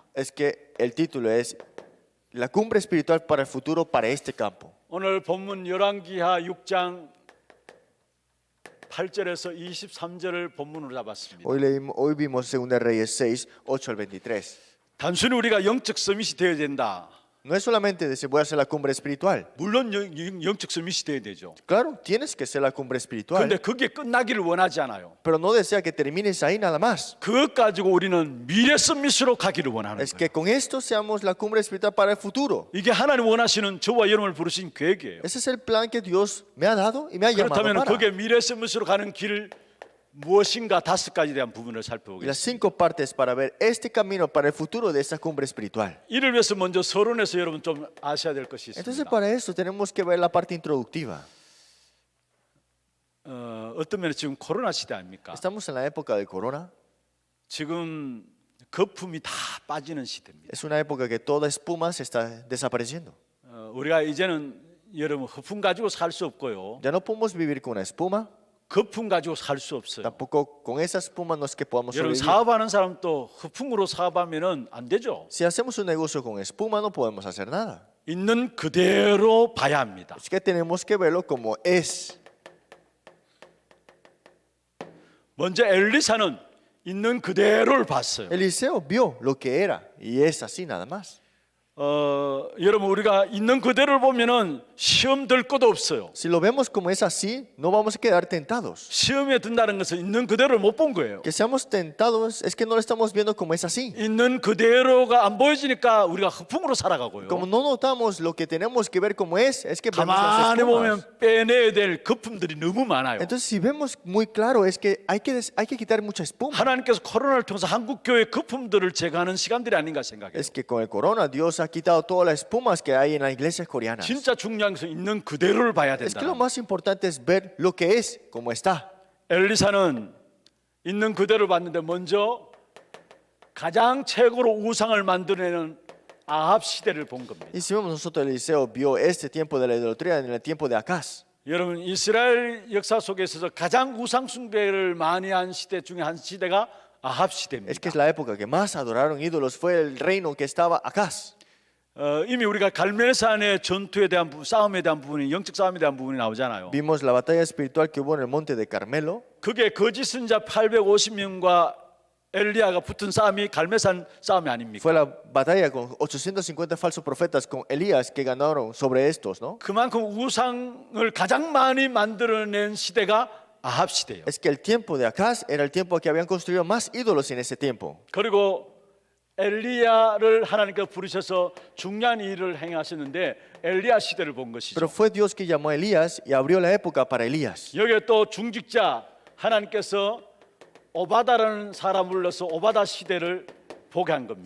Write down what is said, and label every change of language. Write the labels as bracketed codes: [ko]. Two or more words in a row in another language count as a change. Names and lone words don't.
[es] Es que el título es la cumbre espiritual para el futuro para este campo. [ko] 오늘 본문 열왕기하 6장 8절에서 23절을 본문으로 잡았습니다. [es] Hoy vimos 2 Reyes 6, 8 al 23. [ko] 단순히 우리가 영적 서밋이 되어야 된다. [es] No es solamente decir voy a hacer la cumbre espiritual. [ko] 물론 영적 서밋이 되어야 되죠. [es] Claro, tienes que ser la cumbre espiritual. [ko] 그런데 그게 끝나기를 원하지 않아요. [es] Pero no desea que termines ahí nada más. [ko] 그것 가지고 우리는 미래 서밋으로 가기를 원하는 [es] Es [ko] 거예요. [es] que con esto seamos la cumbre espiritual para el futuro. [ko] 이게 하나님 원하시는 저와 여러분을 부르신 계획이에요. [es] Ese es el plan que Dios me ha dado y me ha llamado [ko] 그렇다면 [es] para. [ko] 그게 미래 서밋으로 가는 길 무엇인가 5가지에 대한 부분을 [es] Y las [ko] 살펴보겠습니다. [es] 5 partes para ver este camino para el futuro de esta cumbre espiritual. [ko] 이를 위해서 먼저 서론에서 여러분 좀 아셔야 될 것이 [es] Entonces [ko] 있습니다. [es] para eso tenemos que ver la parte introductiva. [ko] 어떤 면에 지금 코로나 시대 아닙니까? [es] Estamos en la época del corona. [ko] 지금 거품이 다 빠지는 시대입니다. [es] Es una época que toda espuma se está desapareciendo. [ko] 우리가 이제는 여러분 허풍 가지고 살 수 없고요. [es] Ya no podemos vivir con una espuma. [ko] 거품 가지고 살 수 없어요. [es] Tampoco con esa espuma no es que podamos [ko] 여러분 [es] sobrevivir. [ko] 사업하는 사람도 허풍으로 사업하면은 안 되죠. [es] Si hacemos un negocio con espuma no podemos hacer nada. [ko] 있는 그대로 봐야 합니다. [es] Es que tenemos que verlo como es. [ko] 먼저 엘리사는 있는 그대로를 봤어요. [es] Eliseo vio lo que era y es así nada más. [ko] 여러분 우리가 있는 그대로를 보면은 시험 들 것도 없어요. [es] Si lo vemos como es así, no vamos a quedar tentados. [ko] 시험에 든다는 것은 있는 그대로를 못 본 거예요. [es] Que seamos tentados es que no lo estamos viendo como es así. [ko] 있는 그대로가 안 보여지니까 우리가 허풍으로 살아가고요. [es] Como no notamos lo que tenemos que ver como es que vemos las [ko] 가만히 [es] espumas. [ko] 보면 빼내야 될 거품들이 너무 많아요. [es] Entonces si vemos muy claro es que hay que quitar mucha espuma. [ko] 하나님께서 코로나를 통해서 한국 교회 거품들을 제거하는 시간들이 아닌가 생각해요. [es] Es que con el corona Dios ha quitado todas las espumas que hay en las iglesias coreanas. [ko] 진짜 중요한 것은 있는 그대로를 봐야 [es] Es que lo [ko] 된다. [es] más importante es ver lo que es como está. [ko] 엘리사는 있는 그대로를 봤는데 먼저 가장 최고로 우상을 만들어내는 아합 시대를 본 겁니다. [es] Y si vemos nosotros Eliseo vio este tiempo de la idolatría en el tiempo de Acaz. [ko] 여러분 이스라엘 역사 속에 있어서 가장 우상 숭배를 많이 한 시대 중에 한 시대가 아합 [es] Es [ko] 시대입니다. [es] que es la época que más adoraron ídolos fue el reino que estaba Acaz. [ko] 이미 우리가 갈멜산의 전투에 대한 싸움에 대한 부분이 영적 싸움에 대한 부분이 나오잖아요. [es] Vimos la batalla espiritual que hubo en el monte de Carmelo. [ko] 그게 거짓 선자 850명과 엘리야가 붙은 싸움이 갈멜산 싸움이 아닙니까? [es] Fue la batalla con 850 falsos profetas con Elías que ganaron sobre estos, ¿no? [ko] 그만큼 우상을 가장 많이 만들어낸 시대가 아합 시대예요. [es] Es que el tiempo de Acaz era el tiempo que habían construido más ídolos en ese tiempo. [ko] 그리고 엘리야를 하나님께서 부르셔서 중요한 일을 행하셨는데 엘리야 시대를 본 것이죠. [es] Pero fue Dios que llamó a Elías y abrió la época para Elías. [ko] 여기에 또 중직자 하나님께서 오바다라는 사람을 불러서 오바다 시대를 보게 한 겁니다.